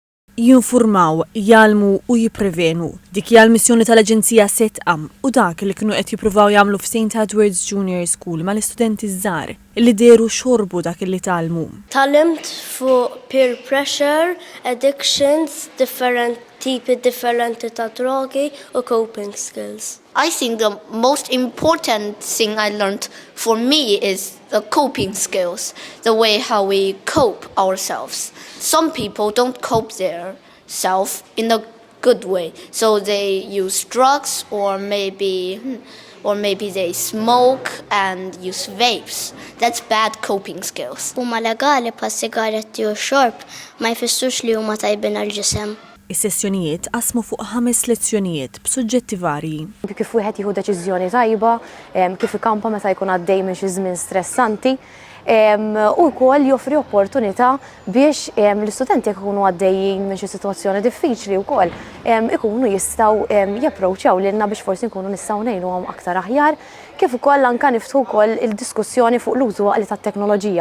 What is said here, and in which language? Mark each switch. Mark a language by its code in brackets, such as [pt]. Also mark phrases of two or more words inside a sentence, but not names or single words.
[mt] Jinformaw, jgħalmu u jipprevenu. Dik hija l-missjoni tal-Aġenzija Sedqa u dak li kienu qed jippruvaw jagħmlu f'St. Edward's Junior School mal-istudenti żgħar li deru xorbu dak li tgħallmu. Tgħallimt fuq [en] peer pressure, [mt] addictions, tipi differenti ta' drogi u [en] coping skills. I think the most important thing I learned for me is the coping skills, the way how we cope ourselves. Some people don't cope their self in a good way, so they use drugs or maybe they smoke and use vapes. That's bad coping skills. [mt] Huma legali pa' sigaretti u xorb ma jfissux li huma tajbin għall-ġisem. Is-sessjonijiet qasmu fuq 5 lezzjonijiet b'suġġetti varji. Kif wieħed jieħu deċiżjoni tajba, kif ikampa meta jkun għaddej minn xi żmien stressanti, u wkoll joffri opportunità biex l-istudenti jekk ikunu għaddejjin minn xi sitwazzjoni diffiċli wkoll ikunu jistgħu japproċċjaw lilna biex forsi nkunu nistgħu ngħinuhom aktar aħjar, kif ukoll anke niftħu wkoll il-diskussjoni fuq l-użu għaqli tat-teknoloġija.